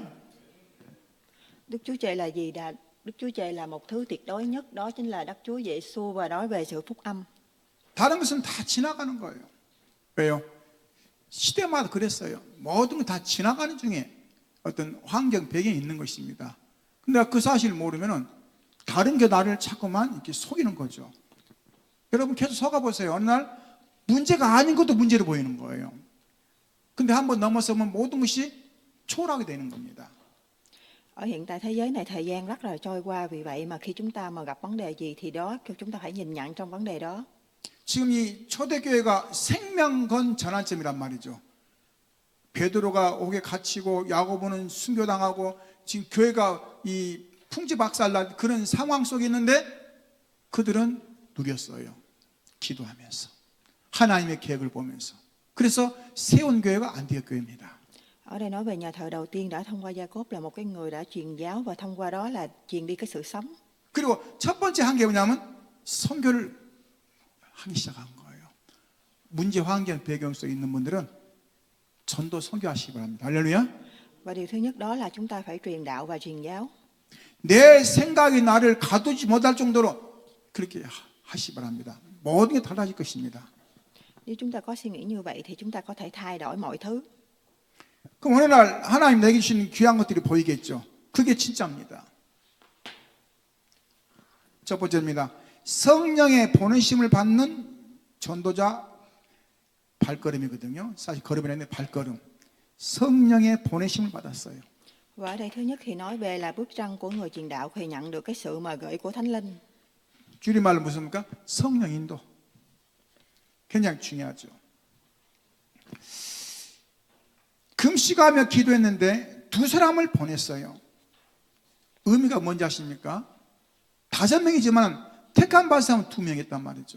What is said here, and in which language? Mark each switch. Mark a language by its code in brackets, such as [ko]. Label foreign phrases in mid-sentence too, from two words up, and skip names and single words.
[vi] Đức Chúa Trời là gì? Đức Chúa Trời là một thứ tuyệt đối nhất, đó chính là Đức Chúa Giêsu, và nói về sự phúc âm. [ko] 다른 것은 다 지나가는 거예요. 왜요? 시대마다 그랬어요. 모든 건 다 지나가는 중에 어떤 환경, 배경이 있는 것입니다. 근데 그 사실을 모르면은 다른 게 나를 자꾸만 이렇게 속이는 거죠. 여러분 계속 속아보세요. 어느 날 문제가 아닌 것도 문제로 보이는 거예요. 근데 한번 넘어서면 모든 것이 초월하게 되는 겁니다. [vi] Ở hiện tại thế giới này thời gian rất là trôi qua, vì vậy mà khi chúng ta mà gặp vấn đề gì thì đó chúng ta phải nhìn nhận trong vấn đề đó. [ko] 지금 이 초대교회가 생명건 전환점이란 말이죠. 베드로가 옥에 갇히고 야고보는 순교당하고 지금 교회가 이 풍지박살난 그런 상황 속에 있는데 그들은 누렸어요. 기도하면서 하나님의 계획을 보면서. 그래서 세운 교회가 안디옥 교회입니다. [vi] Ở đây nói về nhà thờ đầu tiên đã thông qua Gia-cốp, là một cái người đã truyền giáo và thông qua đó là truyền đi cái sự sống. [ko] 그리고 첫 번째 한 게 뭐냐면 선교를 하기 시작한 거예요. 문제 환경 배경 속에 있는 분들은 전도 선교하시기 바랍니다. 할렐루야. [vi] Và điều thứ nhất đó là chúng ta phải truyền đạo và truyền giáo. [ko] 내 생각이 나를 가두지 못할 정도로 그렇게 하시기 바랍니다. 모든 게 달라질 것입니다. [vi] Nếu chúng ta có suy nghĩ như vậy thì chúng ta có thể thay đổi mọi thứ. [ko] 그럼 어느 날 하나님 내게 주신 귀한 것들이 보이겠죠. 그게 진짜입니다. 첫 번째입니다. 성령의 보내심을 받는 전도자 발걸음이거든요. 사실 걸음이 아니라 발걸음. 성령의 보내심을 받았어요. [vi] Và ở đây thứ nhất thì nói về là bước chân của người truyền đạo khi nhận được cái sự mời gọi của Thánh Linh. [ko] 줄임말로 무슨입니까? 성령 인도. 굉장히 중요하죠. 금식하며 기도했는데 두 사람을 보냈어요. 의미가 뭔지 아십니까? 5명이지만 택한 받은 사람은 2명이었단 말이죠.